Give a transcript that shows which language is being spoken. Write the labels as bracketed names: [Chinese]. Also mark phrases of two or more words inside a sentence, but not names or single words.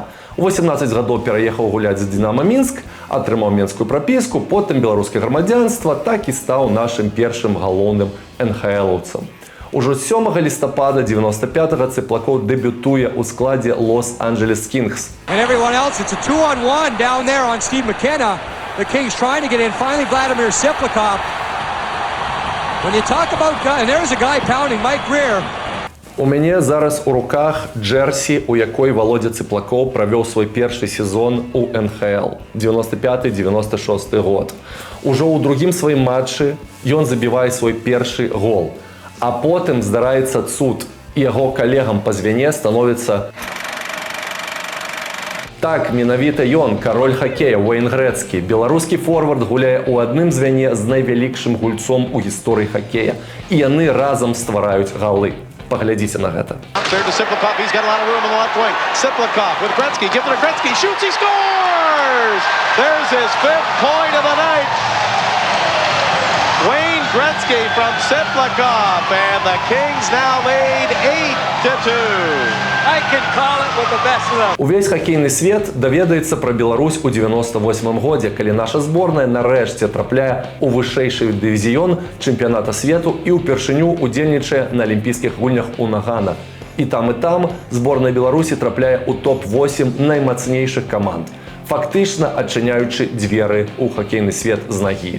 [Belarusian] У 18 гадоў пераехаў гуляць з Динамо Мінск, атрымаў менскую прапіску, потым беларускае грамадзянства, так і стаў нашым першым галоўным НХЛаўцам. Ужо 7 лістапада 95-го Цыплакоў дэбютуе ў складзе Лос-Анджелес Кингс. [English] And everyone else, it's a 2-on-1 down there on Steve McKenna. The Kings trying to get in. Finally, Vladimir Ciplikov. When you talk about, and there's a guy pounding, Mike Greer. [Belarusian] У мяне зараз у руках джерсі, у якой Володя Цыплакоў правёў свой першы сезон у НХЛ 95-96 год. Ужо ў другім сваім матчы ён забівае свой першы гол. А потым здараецца цуд, і яго калегам па звяне становіцца... Так, менавіта ён, кароль хакея, Уэйн Грэцкі. Беларускі форвард гуляе ў адным звяне з найвялікшым гульцом у гісторыі хакея. І яны разам ствараюць галы. Паглядзіце на гэта. [English] Wayne Gretzky from Ciplikov, and the Kings now lead 8-2. I can call it with the best of them. [Belarusian] Увесь хакейны свет даведаецца пра Беларусь у 98 годзе, калі наша зборная нарэшце трапляе ў вышэйшы дывізіён чэмпіяната свету і ўпершыню удзельнічае на алімпійскіх гульнях у Нагана. І там зборная Беларусі трапляе ў топ-8 наймацнейшых каманд, фактычна адчыняючы дзверы ў хакейны свет з нагі.